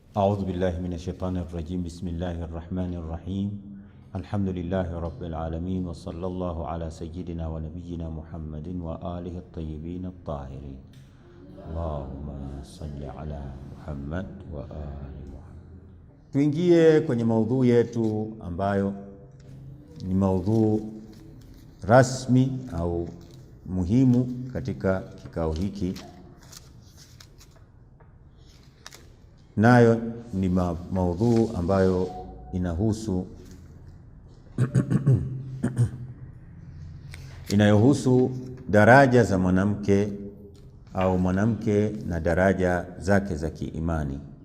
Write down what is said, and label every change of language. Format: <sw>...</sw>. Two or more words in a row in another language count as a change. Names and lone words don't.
<ar>أعوذ بالله من الشيطان الرجيم. بسم الله الرحمن الرحيم. الحمد لله رب العالمين، وصلى الله على سيدنا ونبينا محمد وآله الطيبين الطاهرين. اللهم صل على محمد وآل محمد.</ar> <sw>Tuingie kwenye maudhui yetu ambayo ni maudhui rasmi au muhimu katika kikao hiki, nayo ni maudhui ambayo inahusu inayohusu daraja za mwanamke au mwanamke na daraja zake za kiimani.</sw>